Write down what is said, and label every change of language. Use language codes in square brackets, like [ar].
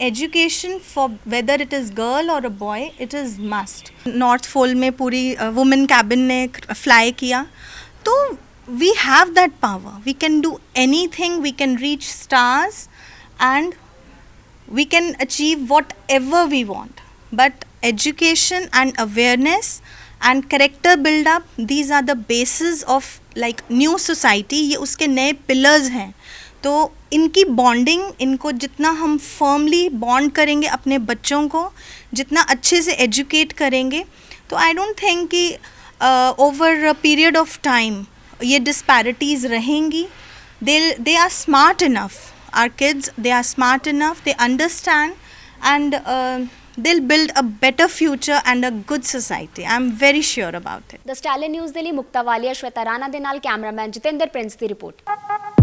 [en] Education for whether it is girl और a boy, it is must. [hi] North pole में पूरी women cabin ने fly किया, तो [en] We have that power, we can do anything, we can reach stars and we can achieve whatever we want. But education and awareness and character build up, these are the basis of like new society. [hi] ये उसके नए pillars हैं। तो इनकी bonding, इनको जितना हम firmly bond करेंगे अपने बच्चों को, जितना अच्छे से एजुकेट करेंगे, तो [en] I don't think [hi] कि [en] over a period of time [hi] ये डिस्पैरिटीज़ रहेंगी। [en] they are smart enough, our kids, they are smart enough, they understand and they'll build a better future and a good society. I'm very sure about it. [pa] The ਸਟੈਲਿਨ news ਦੇ ਲਈ ਮੁਕਤਾ ਵਾਲੀਆ, ਸ਼ਵੇਤਾ ਰਾਣਾ ਦੇ ਨਾਲ cameraman Jatinder Prince ਦੀ report.